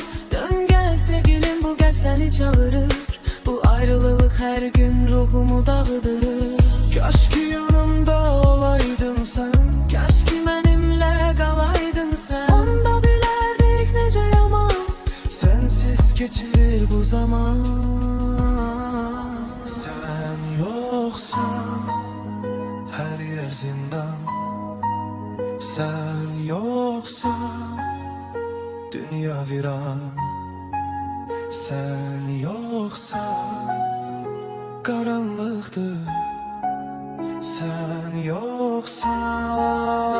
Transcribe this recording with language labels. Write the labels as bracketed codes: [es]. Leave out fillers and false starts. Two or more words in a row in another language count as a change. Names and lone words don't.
[az] Dön gəl sevgilim, bu qəlb səni çağırır, bu ayrılıq hər gün ruhumu dağıdırır. Kaş ki yanımda olaydın sen, Kaş ki mənimlə qalaydın sən, onda bilərdik necə yaman. sensiz geçir bu zaman. [tr] Sen yoksan her yer zindan, sen yoksan dünya viran, sen yoksan karanlıktır, sen yoksan